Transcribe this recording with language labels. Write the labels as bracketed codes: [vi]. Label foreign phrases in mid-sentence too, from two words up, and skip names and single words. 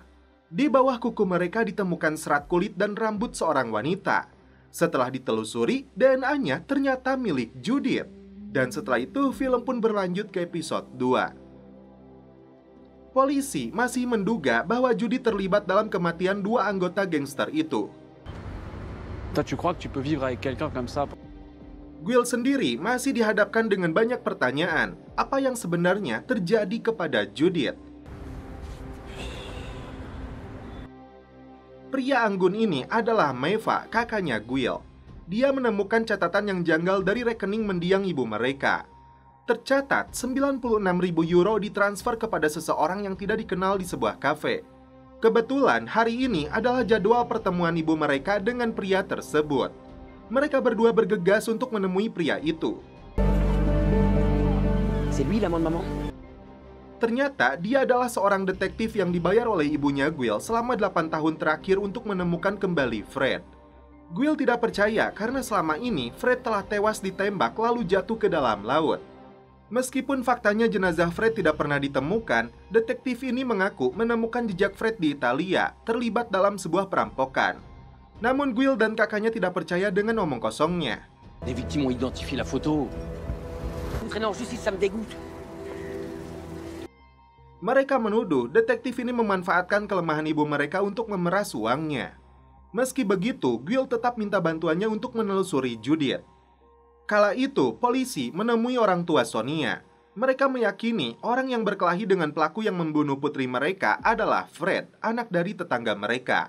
[id] Di bawah kuku mereka ditemukan serat kulit dan rambut seorang wanita. Setelah ditelusuri, DNA-nya ternyata milik Judith. Dan setelah itu, film pun berlanjut ke episode 2. Polisi masih menduga bahwa Judith terlibat dalam kematian 2 anggota gangster itu. [fr] Toi, tu crois que tu peux vivre avec quelqu'un comme ça? [id] Guil sendiri masih dihadapkan dengan banyak pertanyaan. Apa yang sebenarnya terjadi kepada Judith? Pria anggun ini adalah Maeva, kakaknya Guil. Dia menemukan catatan yang janggal dari rekening mendiang ibu mereka. Tercatat 96.000 euro ditransfer kepada seseorang yang tidak dikenal di sebuah kafe. Kebetulan hari ini adalah jadwal pertemuan ibu mereka dengan pria tersebut. Mereka berdua bergegas untuk menemui pria itu. [fr] C'est lui l'amant de maman? [id] Ternyata dia adalah seorang detektif yang dibayar oleh ibunya Guil selama 8 tahun terakhir untuk menemukan kembali Fred. Guil tidak percaya karena selama ini Fred telah tewas ditembak lalu jatuh ke dalam laut. Meskipun faktanya jenazah Fred tidak pernah ditemukan, detektif ini mengaku menemukan jejak Fred di Italia, terlibat dalam sebuah perampokan. Namun Guil dan kakaknya tidak percaya dengan omong kosongnya. [fr] Les victimes ont identifié la photo. Traîner en justice, ça me dégoûte. [id] Mereka menuduh detektif ini memanfaatkan kelemahan ibu mereka untuk memeras uangnya. Meski begitu, Guil tetap minta bantuannya untuk menelusuri Judith. Kala itu, polisi menemui orang tua Sonia. Mereka meyakini orang yang berkelahi dengan pelaku yang membunuh putri mereka adalah Fred, anak dari tetangga mereka.